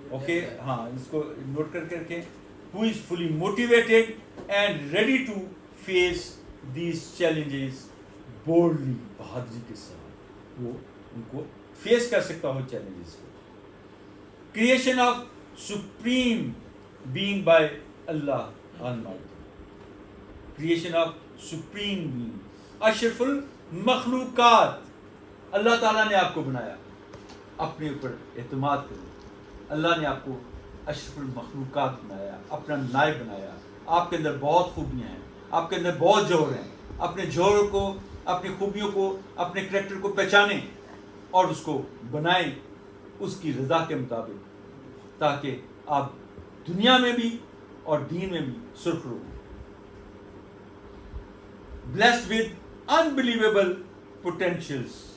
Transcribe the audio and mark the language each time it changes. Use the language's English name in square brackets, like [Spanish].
[Urdu] Okay, ہاں اس کو note کر کے رکھیں. [English] Who is fully motivated and ready to face these challenges boldly, [Urdu] بہادری کے ساتھ وہ ان کو فیس کر سکتا ہو چیلنجز کو. [English] Creation of supreme being by Allah Almighty. Creation of supreme being, اشرف المخلوقات. [Urdu] اللہ تعالیٰ نے آپ کو بنایا، اپنے اوپر اعتماد کرو. اللہ نے آپ کو اشرف المخلوقات بنایا، اپنا نائب بنایا. آپ کے اندر بہت خوبیاں ہیں، آپ کے اندر بہت جوہر ہیں. اپنے جوہروں کو، اپنی خوبیوں کو، اپنے کریکٹر کو پہچانیں اور اس کو بنائیں اس کی رضا کے مطابق، تاکہ آپ دنیا میں بھی اور دین میں بھی سرخرو ہوں. [English] blessed with unbelievable potentials.